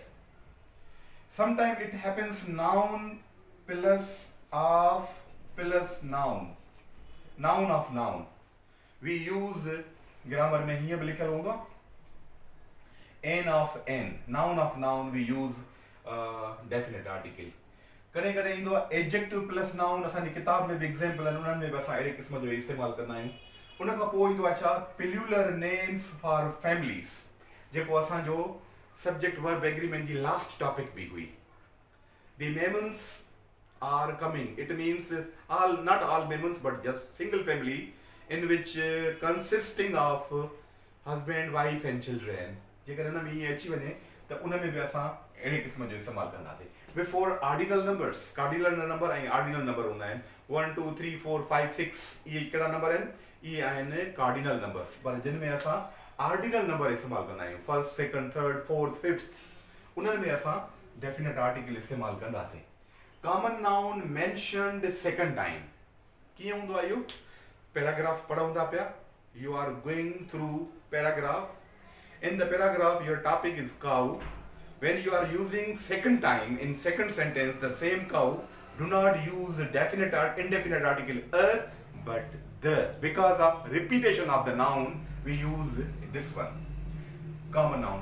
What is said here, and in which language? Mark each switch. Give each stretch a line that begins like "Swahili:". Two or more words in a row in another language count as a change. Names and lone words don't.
English: Sometimes it happens noun plus of plus noun. Noun of noun. We use grammar
Hindi: में ही अब लिखा होगा
English: n of n. Noun of noun we use definite article.
Sindhi: कॾहिं कॾहिं ईंदो आहे
English: adjective plus noun.
Sindhi: असांजी किताब में बि एग्जाम्पल आहिनि, उन्हनि में बि असां अहिड़े क़िस्म जो इस्तेमालु कंदा आहियूं. उन खां पोइ ईंदो आहे छा,
English: plural names for families,
Sindhi: जेको असांजो
English: subject verb agreement
Sindhi: जी
English: last topic
Sindhi: बि हुई.
English: The Memons are coming. It means all, not all Memons, but just single family in which consisting of husband, wife and children.
Sindhi: जेकर हिन में ईअं अची वञे त उन में बि असां अहिड़े क़िस्म जो इस्तेमालु कंदासीं.
English: Before ordinal numbers, cardinal number ऐं ordinal number
Sindhi: हूंदा आहिनि. 1 2 3 4 5 6 इहे कहिड़ा नंबर आहिनि? इहे आहिनि
English: cardinal numbers,
Sindhi: पर जिन में असां
English: ordinal number
Sindhi: इस्तेमालु कंदा आहियूं.
English: first, second, third, fourth, fifth,
Sindhi: उन्हनि में असां
English: definite article
Sindhi: इस्तेमालु कंदासीं.
English: common noun mentioned second time.
Sindhi: कीअं हूंदो आहे इहो? पैराग्राफ पढ़ूं था पिया.
English: you are going through paragraph. In the paragraph your topic is cow. When you are using second time in second sentence the same cow, do not use definite indefinite article but the. Because of repetition of the noun we use this one, common noun.